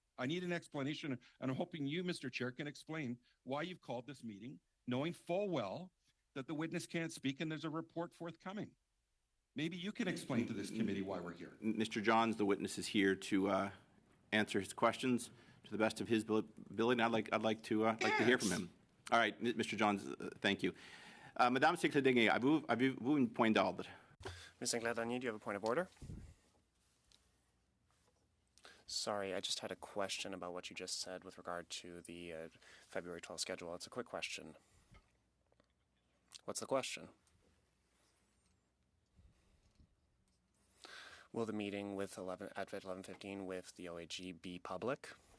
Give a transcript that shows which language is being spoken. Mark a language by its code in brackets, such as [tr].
[en] I need an explanation, and I'm hoping you, Mr. Chair, can explain why you've called this meeting, knowing full well that the witness can't speak and there's a report forthcoming. Maybe you can explain to this committee why we're here. Mr. Johns, the witness, is here to answer his questions to the best of his ability. And I'd like to hear from him. All right, Mr. Johns, thank you. [fr] Madame Sinclair-Degnier, avez-vous un point d'ordre? [en] Ms. Sinclair-Degnier, do you have a point of order? Sorry, I just had a question about what you just said with regard to the February 12th schedule. It's a quick question. What's the question? Will the meeting at 11:15 with the OAG be public?